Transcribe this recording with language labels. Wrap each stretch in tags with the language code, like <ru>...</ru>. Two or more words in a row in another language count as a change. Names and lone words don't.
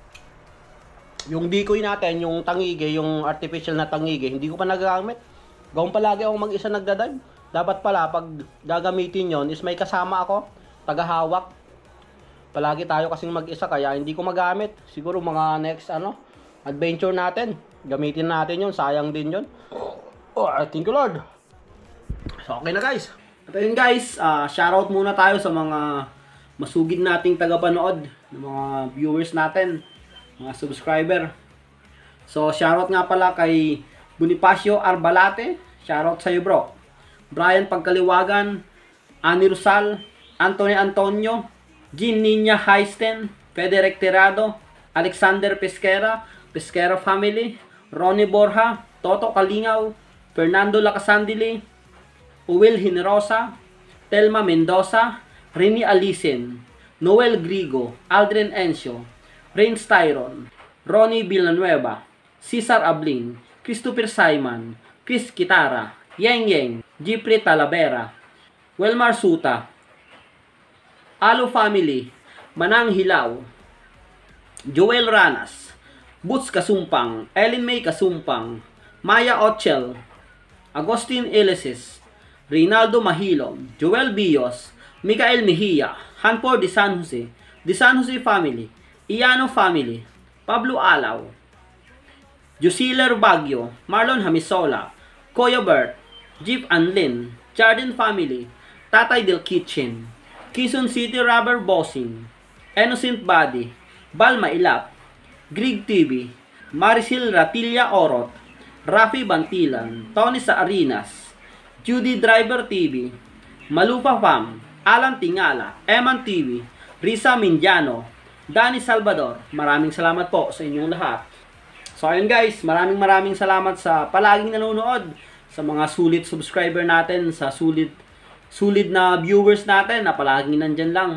<tl>Yung decoy natin, yung tangige, yung artificial na tangige, hindi ko pa nagagamit. Gawin palagi akong mag-isa nagdadive. Dapat pala, pag gagamitin yon is may kasama ako, tagahawak. Palagi tayo kasing mag-isa, kaya hindi ko magamit. Siguro mga</tl> <en>next adventure</en> <tl>natin, gamitin natin yon, sayang din yon.</tl> <en>Oh, thank you Lord. So,</en> <tl>okay na guys. At ayun guys, shoutout muna tayo sa mga masugid nating tagapanood, ng mga viewers natin, mga subscriber. So, shoutout nga pala kay Bonifacio Arbalate, shoutout sa iyo bro. Brian Pagkaliwagan, Ani Rosal, Anthony Antonio, Jean Niña Heisten, Federic Tirado, Alexander Pesquera, Pesquera Family, Ronnie Borja, Toto Kalingaw, Fernando Lacasandili, Uwil Hinerosa, Telma Mendoza, Rini Alicen, Noel Grigo, Aldrin Encio, Rains Tyron, Ronnie Villanueva, Cesar Ablin, Christopher Simon, Chris Kitara, Yeng Yeng, Jeffrey Talavera, Welmar Suta, Alo Family, Manang Hilaw, Joel Ranas, Boots Kasumpang, Ellen May Kasumpang, Maya Ochel, Agustin Ilisis, Reynaldo Mahilom, Joel Bios, Mikael Mejia, Hanford de San Jose Family, Iano Family, Pablo Alaw, Jusiler Baguio, Marlon Hamisola, Koya Bert, Jeep Anlin, Jardin Family, Tatay Del Kitchen, Quezon City Rubber Bossing, Innocent Body, Balma Ilap, Grig TV, Maricel Ratilla Orot, Rafi Bantilan, Tony Saarinas, Judy Driver TV, Malupa Fam, Alan Tingala, Eman TV, Risa Minjano, Danny Salvador. Maraming salamat po sa inyong lahat. So ayun guys, maraming salamat sa palaging nanonood, sa mga sulit subscriber natin, sa sulit na viewers natin na palaging nandyan lang.</tl>